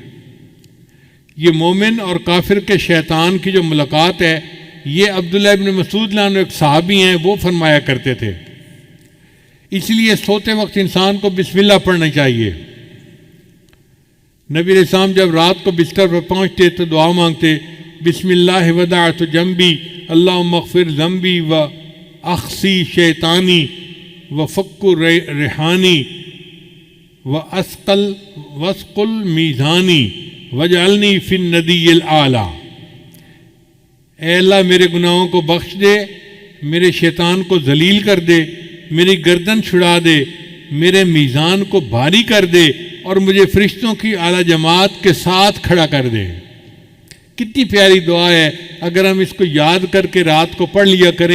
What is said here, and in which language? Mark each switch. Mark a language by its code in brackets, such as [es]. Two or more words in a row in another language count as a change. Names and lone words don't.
[ur] یہ مومن اور کافر کے شیطان کی جو ملاقات ہے، یہ عبداللہ ابن مسعود [ar] رضی اللہ عنہ [ur] ایک صحابی ہیں، وہ فرمایا کرتے تھے. اس لیے سوتے وقت انسان کو [ar] بسم اللہ [ur] پڑھنا چاہیے. نبی علیہ السلام جب رات کو بستر پر پہنچتے تو دعا مانگتے، [ar] بسم اللہ وضعت جنبی اللہم اغفر ذنبی و اخسی شیطانی و فک ریحانی و اسقل میزانی وجعلنی فی الندی الاعلی. [ur] اے اللہ میرے گناہوں کو بخش دے، میرے شیطان کو ذلیل کر دے، میری گردن چھڑا دے، میرے میزان کو بھاری کر دے اور مجھے فرشتوں کی اعلیٰ جماعت کے ساتھ کھڑا کر دے. کتنی پیاری دعا ہے، اگر ہم اس کو یاد کر کے رات کو پڑھ لیا کریں.